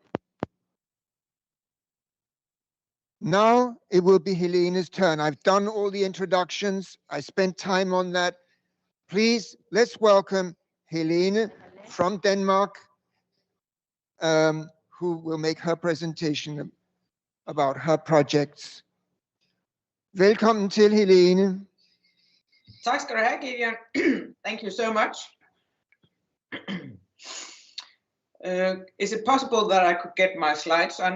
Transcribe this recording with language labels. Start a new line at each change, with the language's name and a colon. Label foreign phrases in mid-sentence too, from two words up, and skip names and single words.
English: Now it will be Helene's turn. I've done all the introductions. I spent time on that. Please, let's welcome Helene from Denmark, who will make her presentation about her projects.
Danish: Velkommen til, Helene. Tak skal du have, Gideon.
English: Thank you so much.
Danish: Is it possible that I could get my slides on?